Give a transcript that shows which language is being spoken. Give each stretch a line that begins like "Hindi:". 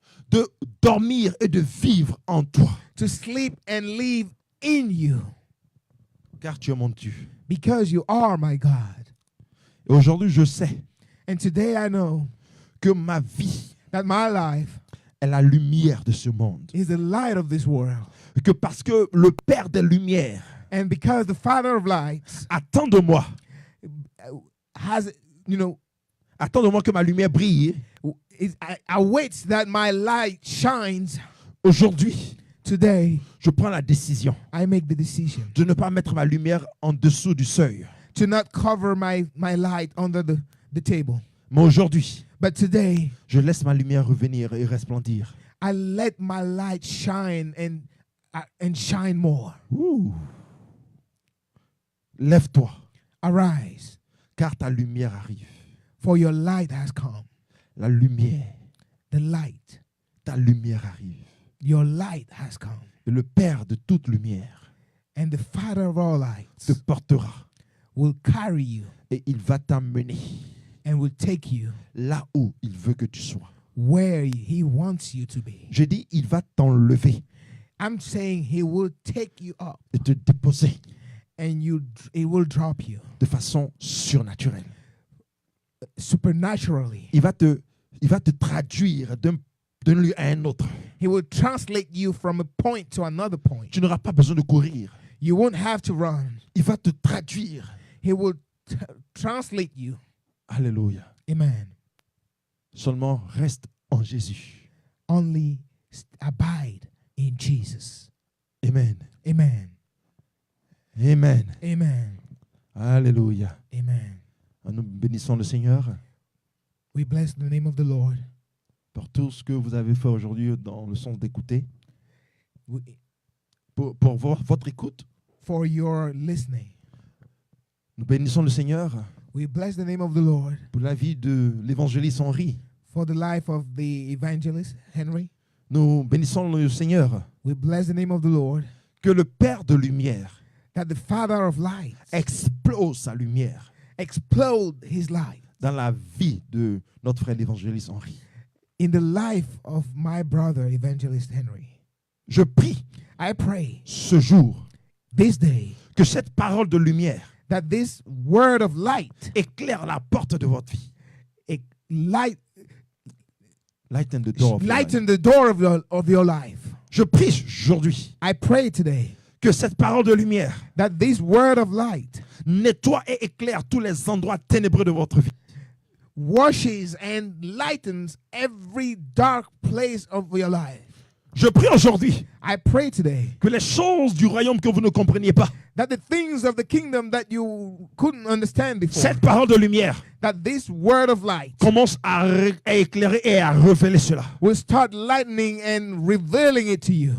French: de dormir et de vivre en toi.
English: to sleep and live in you.
French: Car tu es mon Dieu.
English: Because you are my God.
French: Et aujourd'hui, je sais
English: And today I know
French: que ma vie
English: that my life
French: est la lumière de ce monde.
English: is the light of this world.
French: Et que parce que le Père des Lumières
English: And because the Father of lights
French: attend de moi, attend de moi que ma lumière brille,
English: awaits that my light shines
French: aujourd'hui,
English: today,
French: je prends la décision
English: I make the decision
French: de ne pas mettre ma lumière en dessous du seuil.
English: to not cover my light under the table.
French: Mais aujourd'hui,
English: But today,
French: je laisse ma lumière revenir et resplendir.
English: I let my light shine and shine more. Ouh.
French: Lève-toi,
English: Arise,
French: car ta lumière arrive.
English: for your light has come.
French: La lumière,
English: The light,
French: ta lumière arrive.
English: Your light has come.
French: Et le Père de toute lumière
English: And the Father of all lights
French: te portera.
English: will carry you
French: Et il va t'amener
English: and will take you
French: là où il veut que tu sois.
English: where he wants you to be.
French: Je dis, il va t'enlever
English: I'm saying he will take you up
French: et te déposer
English: and he will drop you
French: de façon surnaturelle.
English: supernaturally.
French: Il va te traduire d'un lieu à un autre.
English: He will translate you from a point to another point.
French: Tu n'auras pas besoin de courir.
English: You won't have to run.
French: Il va te traduire.
English: He will translate you.
French: Alléluia.
English: Amen.
French: Seulement reste en Jésus.
English: Only abide in Jesus. Amen. Amen. Amen. Amen.
French: Alléluia.
English: Amen.
French: Nous bénissons le Seigneur
English: We bless the name of the Lord
French: pour tout ce que vous avez fait aujourd'hui dans le sens d'écouter.
English: We-
French: Pour votre écoute.
English: for your listening.
French: Nous bénissons le Seigneur
English: We bless the name of the Lord
French: pour la vie de l'évangéliste Henri.
English: for the life of the evangelist Henry.
French: Nous bénissons le Seigneur
English: We bless the name of the Lord
French: que le Père de lumière
English: that the Father of light
French: explose sa lumière
English: explode his light
French: dans la vie de notre frère l'évangéliste Henri.
English: in the life of my brother evangelist Henry.
French: Je prie
English: I pray
French: ce jour
English: this day
French: que cette parole de lumière
English: that this word of light, éclaire la porte de votre vie. Lighten the door of your life. lighten the door of your life.
French: Je prie aujourd'hui
English: I pray today
French: que cette parole de lumière
English: that this word of light
French: nettoie et éclaire tous les endroits ténébreux de votre vie.
English: washes and lightens every dark place of your life.
French: Je prie aujourd'hui
English: I pray today
French: que les choses du royaume que vous ne compreniez pas,
English: that the things of the kingdom that you couldn't understand before,
French: cette parole de lumière
English: that this word of light
French: commence à éclairer et à révéler cela.
English: will start lightening and revealing it to you